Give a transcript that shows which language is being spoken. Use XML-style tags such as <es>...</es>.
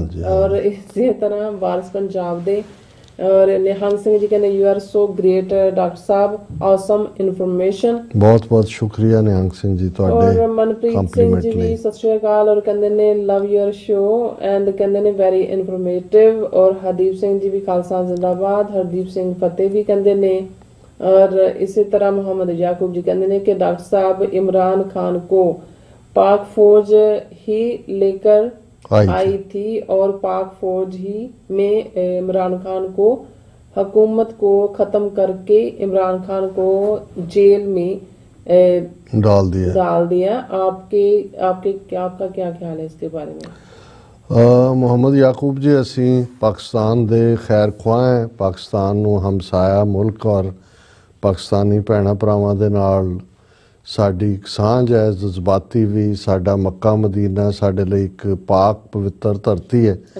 <pa>ਔਰ ਇਸੇ ਤਰ੍ਹਾਂ ਵਾਰਸ ਪੰਜਾਬ ਦੇ। ਔਰ ਨਿਹੰਗ ਸਿੰਘ ਜੀ ਕਹਿੰਦੇ</pa> <en>You are so great doctor ਸਾਹਿਬ, awesome information.</en> <pa>ਬਹੁਤ ਬਹੁਤ ਸ਼ੁਕਰੀਆ ਨਿਹੰਗ ਸਿੰਘ ਜੀ ਤੁਹਾਡੇ। ਔਰ ਮਨਪ੍ਰੀਤ ਸਿੰਘ ਜੀ ਵੀ ਸਤਿ ਸ਼੍ਰੀ ਅਕਾਲ ਔਰ ਕਹਿੰਦੇ ਨੇ</pa> <en>love your show</en> <pa>ਐਂਡ ਕਹਿੰਦੇ ਨੇ</pa> <en>Very informative.</en> <pa>ਔਰ ਹਰਦੀਪ ਸਿੰਘ ਜੀ ਵੀ ਖਾਲਸਾ ਜ਼ਿੰਦਾਬਾਦ। ਹਰਦੀਪ ਸਿੰਘ ਫਤਿਹ ਵੀ ਕਹਿੰਦੇ ਨੇ।</pa> <hi>और इसी तरह मोहम्मद याकूब जी कहते हैं कि डॉक्टर साहब इमरान खान को पाक फौज ही लेकर आई थी और पाक फौज ही में इमरान खान को हुकूमत को खत्म करके इमरान खान को जेल में डाल दिया। आपका क्या ख्याल है इसके बारे में?</hi> <pa>ਮੁਹੰਮਦ ਯਾਕੂਬ ਜੀ, ਅਸੀਂ ਪਾਕਿਸਤਾਨ ਦੇ ਖੈਰ ਖੁਆਹ ਹਾਂ। ਪਾਕਿਸਤਾਨ ਨੂੰ ਹਮਸਾਇਆ ਮੁਲਕ ਔਰ ਪਾਕਿਸਤਾਨੀ ਭੈਣਾਂ ਭਰਾਵਾਂ ਦੇ ਨਾਲ ਸਾਡੀ ਇੱਕ ਸਾਂਝ ਹੈ, ਜਜ਼ਬਾਤੀ ਵੀ। ਸਾਡਾ ਮੱਕਾ ਮਦੀਨਾ ਸਾਡੇ ਲਈ ਇੱਕ ਪਾਕ ਪਵਿੱਤਰ ਧਰਤੀ ਹੈ।</pa>